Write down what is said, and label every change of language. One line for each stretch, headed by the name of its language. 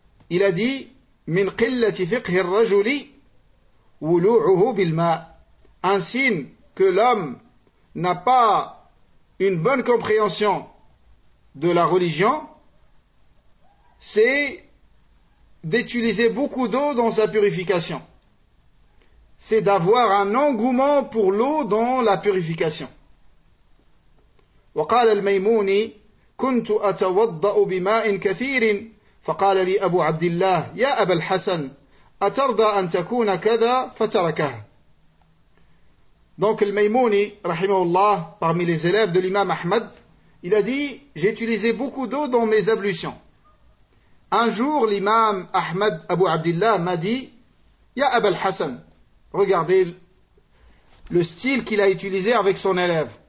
French: Il a dit,
Arabic: min qillati fiqhi ar-rajuli wulu'uhu bilma,
French: un signe que l'homme n'a pas une bonne compréhension de la religion, c'est d'utiliser beaucoup d'eau dans sa purification. C'est d'avoir un engouement pour l'eau dans la purification.
Arabic: وقال الميموني كنت أتوضأ بماء كثير فقال لي أبو عبد الله يا أبا الحسن أترضى أن تكون كذا فتركه.
French: Donc le Maïmouni, rahimahullah, parmi les élèves de l'imam Ahmad, il a dit, j'ai utilisé beaucoup d'eau dans mes ablutions. Un jour, l'imam Ahmad Abu Abdillah m'a dit, Ya Abu al-Hassan, regardez le style qu'il a utilisé avec son élève.